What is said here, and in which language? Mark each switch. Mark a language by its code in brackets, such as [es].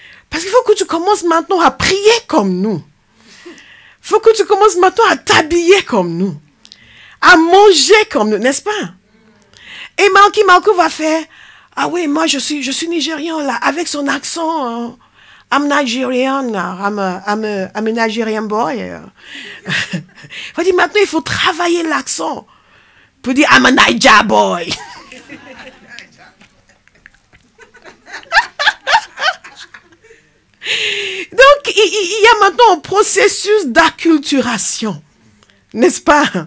[fr] Parce qu'il faut que tu commences maintenant à prier comme nous. Il faut que tu commences maintenant à t'habiller comme nous. À manger comme nous, n'est-ce pas? Et Marco va faire, ah oui, moi je suis nigérian là, avec son accent. [en] I'm Nigerian, I'm a Nigerian boy. [fr] Il va dire, maintenant il faut travailler l'accent. Pour dire, [en] I'm a Niger boy. [fr] Donc, il y a maintenant un processus d'acculturation, n'est-ce pas?